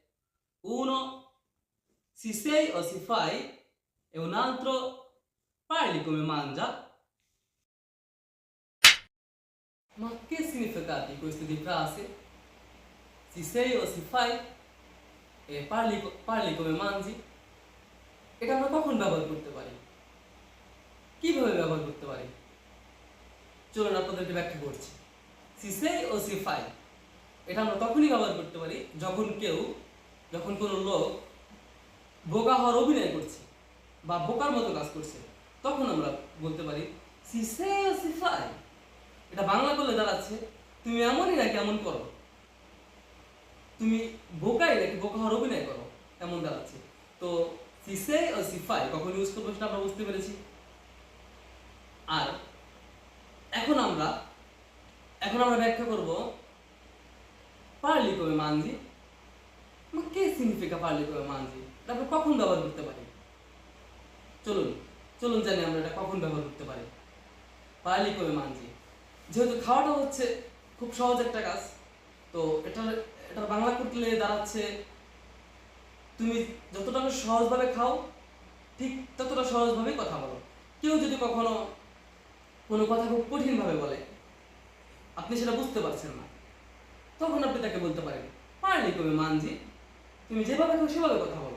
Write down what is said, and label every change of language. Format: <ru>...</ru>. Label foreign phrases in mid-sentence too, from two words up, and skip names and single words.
<it>Uno, si sei o si fai, e un altro, parli come mangia. Ma che significati queste due frasi? Si sei o si fai e parli come mangi?</it> <bn>এটা আমরা কখন ব্যবহার করতে পারি? কিভাবে ব্যবহার করতে পারি? চলুন আপনাদেরকে ব্যাখ্যা করছি।</bn> <it>ci sei o ci fai</it> <bn>এটা আমরা তখনই ব্যবহার করতে পারি যখন কোনো লোক বোকা হওয়ার অভিনয় করছে বা বোকার মতো কাজ করছে, তখন আমরা বলতে পারি</bn> <it>ci sei o ci fai.</it> <bn>এটা বাংলা করলে দাঁড়াচ্ছে তুমি এমনই নাকি এমন করো, তুমি বোকাই নাকি বোকা হওয়ার অভিনয় করো, এমন দাঁড়াচ্ছে। তো</bn> <it>ci sei o ci fai</it> <bn>কখন ইউজ করবো সেটা আমরা বুঝতে পেরেছি। আর এখন আমরা ব্যাখ্যা করব</bn> <it>parli come mangi। Ma che significa parli come mangi?</it> <bn>তারপর কখন ব্যবহার করতে পারি? চলুন জানি আমরা এটা কখন ব্যবহার করতে পারি।</bn> <it>parli come mangi</it> <bn>যেহেতু খাওয়াটা হচ্ছে খুব সহজ একটা কাজ, তো এটা বাংলা করলে দাঁড়াচ্ছে তুমি যতটা সহজভাবে খাও ঠিক ততটা সহজভাবে কথা বলো। কেউ যদি কখনো কোনো কথা খুব কঠিনভাবে বলে, আপনি সেটা বুঝতে পারছেন না, তখন আপনি তাকে বলতে পারেন</bn> <it>parli come mangi,</it> <bn>তুমি যেভাবে খাও সেভাবে কথা বলো।</bn>